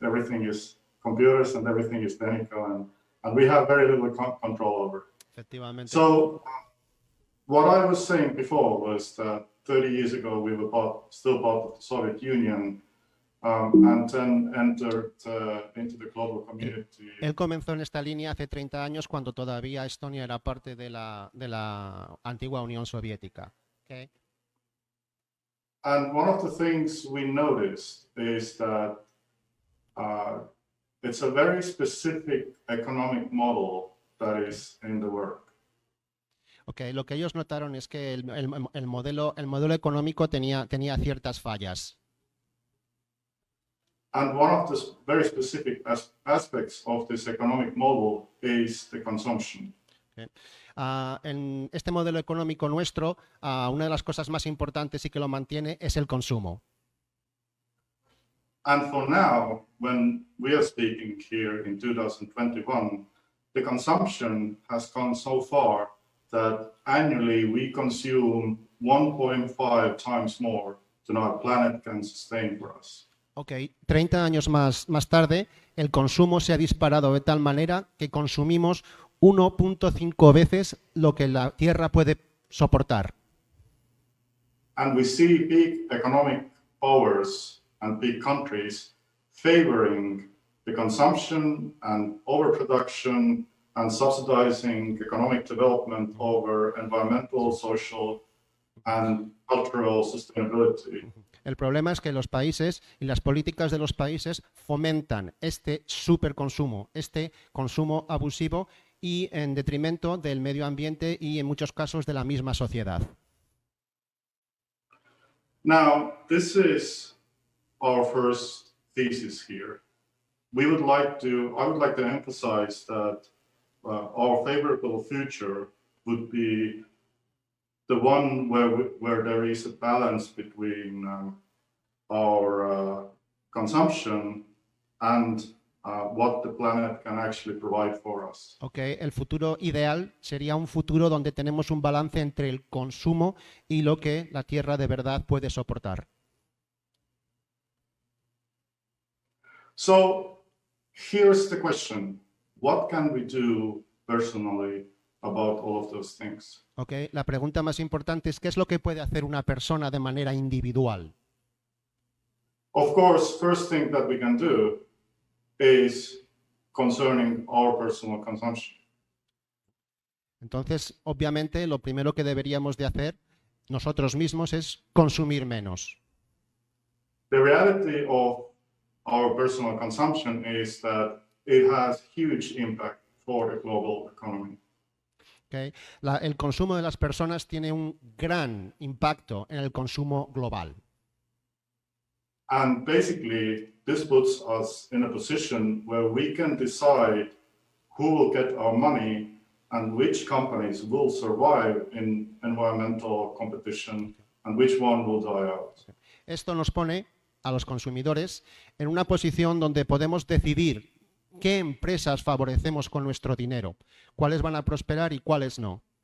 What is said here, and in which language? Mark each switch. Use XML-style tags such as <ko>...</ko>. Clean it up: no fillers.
<en>Everything is computers and everything is technical, and we have very little control over it.</en> <es>Efectivamente.</es> <en>So what I was saying before was that 30 years ago we were still part of the Soviet Union, and then entered into the global community.</en> <es>Él comenzó en esta línea hace 30 años cuando todavía Estonia era parte de la antigua Unión Soviética. Okay.</es> <en>And one of the things we noticed is that it's a very specific economic model that is in the work.</en> <es>Okay, lo que ellos notaron es que el modelo económico tenía ciertas fallas.</es> <en>And one of the very specific aspects of this economic model is the consumption. Okay.</en> <es>En este modelo económico nuestro, una de las cosas más importantes y que lo mantiene es el consumo.</es> <en>And for now, when we are speaking here in 2021, the consumption has gone so far that annually we consume 1.5 times more than our planet can sustain for us.</en> <es>Ok, 30 años más tarde, el consumo se ha disparado de tal manera que consumimos 1.5 veces lo que la Tierra puede soportar.</es> <en>And we see big economic powers and big countries favoring the consumption and overproduction and subsidizing economic development over environmental, social, and cultural sustainability.</en> <es>El problema es que los países y las políticas de los países fomentan este superconsumo, este consumo abusivo y en detrimento del medio ambiente y en muchos casos de la misma sociedad.</es> <en>Now, this is our first thesis here. I would like to emphasize that our favorable future would be the one where there is a balance between our consumption and what the planet can actually provide for us.</en> <es>Okay, el futuro ideal sería un futuro donde tenemos un balance entre el consumo y lo que la Tierra de verdad puede soportar.</es> <en>So here's the question: what can we do personally about all of those things?</en> <es>Okay, la pregunta más importante es ¿qué es lo que puede hacer una persona de manera individual?</es> <en>Of course, first thing that we can do is concerning our personal consumption.</en> <es>Entonces, obviamente, lo primero que deberíamos de hacer nosotros mismos es consumir menos.</es> <en>The reality of our personal consumption is that it has huge impact for the global economy. Okay.</en> <es>El consumo de las personas tiene un gran impacto en el consumo global.</es> <en>And basically, this puts us in a position where we can decide who will get our money and which companies will survive in environmental competition and which one will die out.</en> <es>Esto nos pone a los consumidores en una posición donde podemos decidir qué empresas favorecemos con nuestro dinero, cuáles van a prosperar y cuáles no.</es>